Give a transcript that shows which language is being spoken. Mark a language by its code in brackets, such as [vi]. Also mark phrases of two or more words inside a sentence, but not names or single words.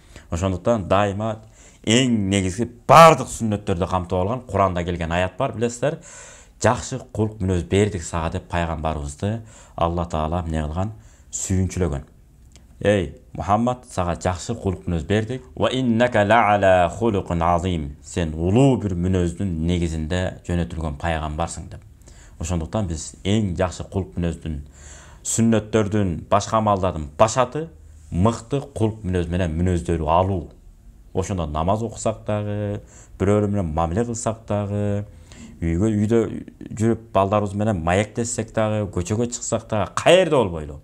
[ky] Ошондуктан дайыма эң негизги бардык сүннөттөрдү камтып алган Куранда келген аят бар, билесиздер. Жакшы кулк мүнөз бердик сага деп пайгамбарыбызды Алла Таала эмне кылган? Сүйүнчүлөгөн. Мухаммад, сага жакшы кулк мүнөз бердик. [ar] وإنك لعلى خلق عظيم. [ky] Сен улуу бир мүнөздүн негизинде жөнөтүлгөн пайгамбарсың деп. Ошондуктан биз эң жакшы кулк мүнөздүн, сүннөттөрдүн, башка амалдардын башаты мыкты кулк мүнөз менен мүнөздөрү алуу. Ошондо намаз окусак дагы, бирөөлөр менен мамиле кылсак дагы, үйдө жүрүп балдарыбыз менен маектессек дагы, көчөгө чыксак дагы, каерде болбойлу.